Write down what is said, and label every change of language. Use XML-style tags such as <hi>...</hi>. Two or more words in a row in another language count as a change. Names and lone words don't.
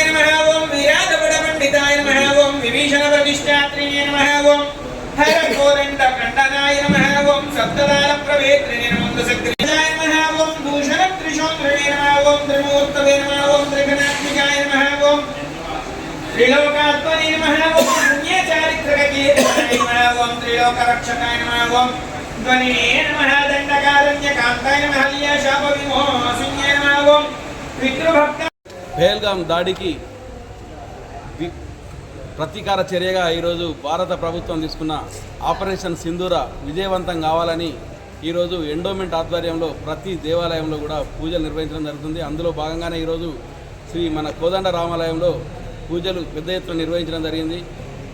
<sa>नमः, ओम वीराधपडपण्डिताय नमः, ओम विभीषणप्रतिष्ठात्रिणे नमः, ओम हरकोरण्डखण्डनाय नमः, ओम सप्तदानप्रवेत्रिणे नमः, सक्रियाय नमः, ओम भूषणत्रिशोत्रिणे नमः, ओम त्रिमूर्तवे नमः, ओम त्रिगणात्मिकाय नमः, ओम त्रिलोकात्मने नमः, ओम पुण्यचारित्रकीर्तनाय नमः, ओम त्रिलोकरक्षकाय नमः, ओम ध्वनिने नमः, दण्डकारण्यकान्ताय नमः, शापविमोचनाय नमः, ओम पितृभक्त</sa> <te>పహల్గాం దాడికి ప్రతీకార చర్యగా ఈరోజు భారత ప్రభుత్వం తీసుకున్న ఆపరేషన్ సింధూర విజయవంతం కావాలని ఈరోజు ఎండోమెంట్ ఆధ్వర్యంలో ప్రతి దేవాలయంలో కూడా పూజలు నిర్వహించడం జరుగుతుంది. అందులో భాగంగానే ఈరోజు శ్రీ మన కోదండ రామాలయంలో పూజలు పెద్ద ఎత్తున నిర్వహించడం జరిగింది.</te>